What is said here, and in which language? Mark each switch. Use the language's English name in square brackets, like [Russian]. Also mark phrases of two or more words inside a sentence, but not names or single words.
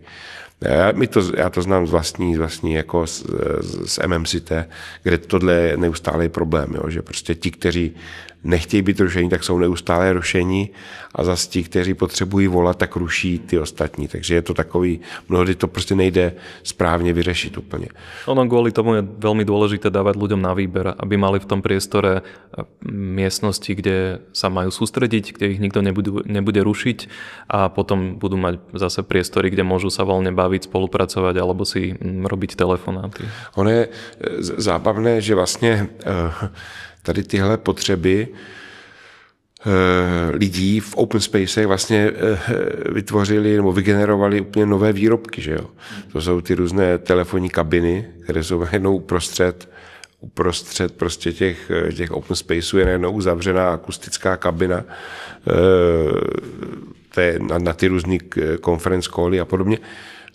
[Czech] Já to znám z vlastní jako z MMCT, kde tohle je neustálý problém, jo, že prostě ti, kteří nechtějí být rušení, tak jsou neustále rušení a zase ti, kteří potřebují volat, tak ruší ty ostatní. Takže je to takový, mnohdy to prostě nejde správně vyřešit úplně. [Slovak] Ono kvôli tomu je veľmi dôležité dávať ľuďom na výber, aby mali v tom priestore miestnosti, kde sa majú sústrediť, kde ich nikto nebude rušiť a potom budú mať zase priestory, kde môžu sa voľne baviť, spolupracovať alebo si robiť telefonáty. [Czech] Ono je zábavné, že vlastně tady tyhle potřeby lidí v [English] open spacech [Czech] vlastně vytvořili nebo vygenerovali úplně nové výrobky. Že jo? To jsou ty různé telefonní kabiny, které jsou najednou uprostřed prostě těch [English] open spaceů [Czech] je najednou uzavřená akustická kabina na ty různý [English] conference cally [Czech] a podobně.